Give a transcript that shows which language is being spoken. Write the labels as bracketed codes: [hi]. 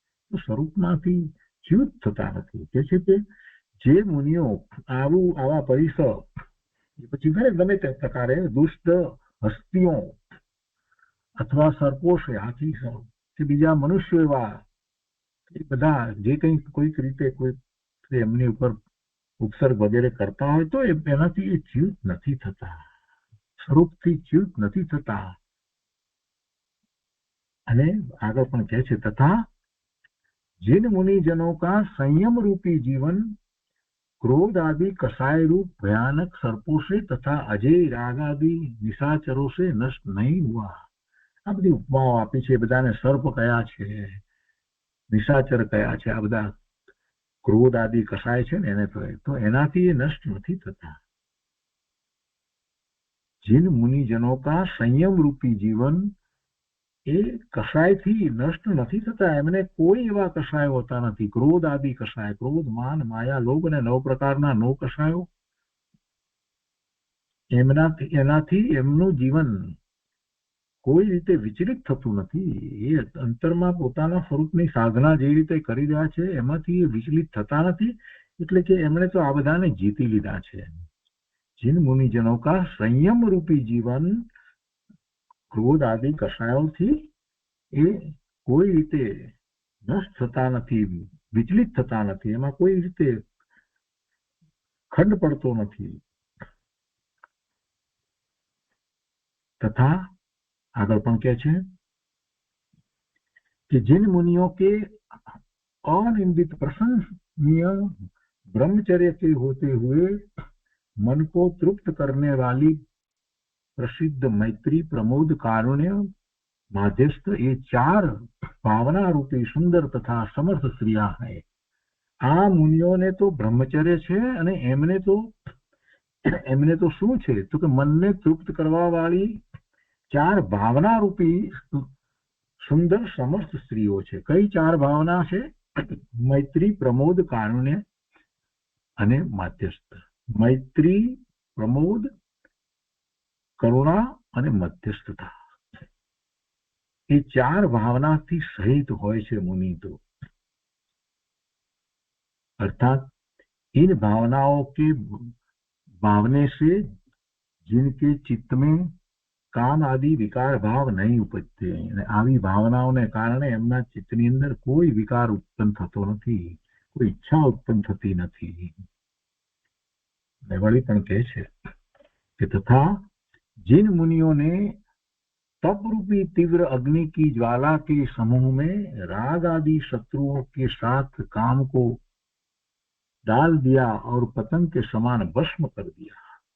[gu] તો સ્વરૂપમાંથી ચ્યુત થતા નથી. કે છે કે જે મુનિઓ આવા પરિસર પછી ગમે તે પ્રકારે દુષ્ટ હસ્તીઓ અથવા સર્પો છે, હાથી કે બીજા મનુષ્યો એવા એ બધા જે કંઈ કોઈક રીતે કોઈ એમની ઉપર ઉપસર્ગ વગેરે કરતા હોય તો એનાથી એ ચ્યુત નથી થતા, સ્વરૂપથી ચ્યુત નથી થતા. અને આગળ પણ કહે છે [hi] તથા जिन मुनिजनों का संयम रूपी जीवन क्रोध आदि कसाय रूप भयानक सर्पों से तथा अजय राग आदि निशाचरों से नष्ट नहीं हुआ. [gu] આ બધી ઉપમાઓ આપી છે. બધાને સર્પ કયા છે, નિશાચર કયા છે, આ બધા ક્રોધ આદि કસાય છે ને એને તો એનાથી એ નષ્ટ નથી થતા. [hi] जिन मुनिजनों का संयम रूपी जीवन [gu] એ કસાયથી નષ્ટ નથી થતા. એમને કોઈ એવા કસાય હોતા નથી. ક્રોધ આદિ કસાય, ક્રોધ, માન, માયા, લોભ અને 9 પ્રકારના 9 કસાયો, એનાથી એમનું જીવન કોઈ રીતે વિચલિત થતું નથી. એ અંતરમાં પોતાના સ્વરૂપની સાધના જે રીતે કરી રહ્યા છે એમાંથી એ વિચલિત થતા નથી. એટલે કે એમણે તો આ બધાને જીતી લીધા છે. [hi] जिन मुनिजनों का संयम रूपी जीवन [gu] ક્રોધ આદિ કસાયોથી એ કોઈ રીતે નષ્ટ થતા નથી, વિચલિત થતા નથી, એમાં કોઈ રીતે ખંડ પડતો નથી. તથા આગળ પણ કહે છે [hi] कि जिन मुनियों के अनिंदित प्रशंसनीय ब्रह्मचर्य के होते हुए मन को तृप्त करने वाली प्रसिद्ध मैत्री, प्रमोद, कारुण्य, माध्यस्थ ये 4 भावना रूपी सुंदर तथा समर्थ स्त्रियां है. [gu] આ મુનિઓને તો બ્રહ્મચર્ય છે અને એમને તો શું છે તો કે મનને તૃપ્ત કરવા વાળી 4 ભાવના રૂપી સુંદર સમર્થ સ્ત્રીઓ છે. કઈ 4 ભાવના છે? મૈત્રી, પ્રમોદ, કારુણ્ય અને માધ્યસ્થ. મૈત્રી, પ્રમોદ, કરુણા અને મધ્યસ્થતા. એ 4 ભાવનાથી સહિત હોય છે મુનિ તો. [hi] अर्थात इन भावनाओं के भावने से जिनके चित्त में કામ આદि વિકાર ભાવ નહીં ઉપજતે, [gu] અને આવી ભાવનાઓને કારણે એમના ચિત્તની અંદર કોઈ વિકાર ઉત્પન્ન થતો નથી, કોઈ ઈચ્છા ઉત્પન્ન થતી નથી. વળી પણ કહે છે [hi] कि तथा जिन मुनियों ने तप रूपी तीव्र अग्नि की ज्वाला के समूह में राग आदि शत्रुओं के साथ काम को डाल दिया और पतंग के समान भस्म कर दिया.